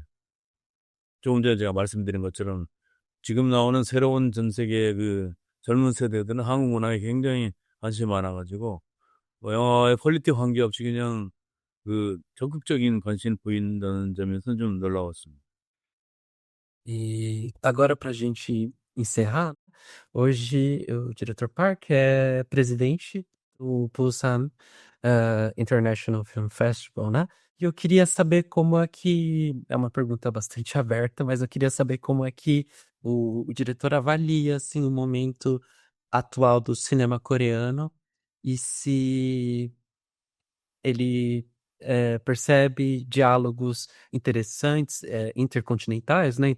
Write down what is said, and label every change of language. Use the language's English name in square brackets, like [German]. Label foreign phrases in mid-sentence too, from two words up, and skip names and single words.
[Korean] 조금 전에 제가 말씀드린 것처럼 지금 나오는 새로운 전 세계의 그 젊은 세대들은 한국 문화에 굉장히 관심이 많아가지고 뭐 영화의 퀄리티 관계없이 그냥 그 적극적인 관심을 보인다는 점에서 좀 놀라웠습니다. [Portuguese] E agora, para a gente encerrar, hoje o diretor Park é presidente do Busan International Film Festival, né? E eu queria saber como é que. É uma pergunta bastante aberta, mas eu queria saber como é que o diretor avalia assim, o momento atual do cinema coreano e se ele percebe diálogos interessantes, intercontinentais, né?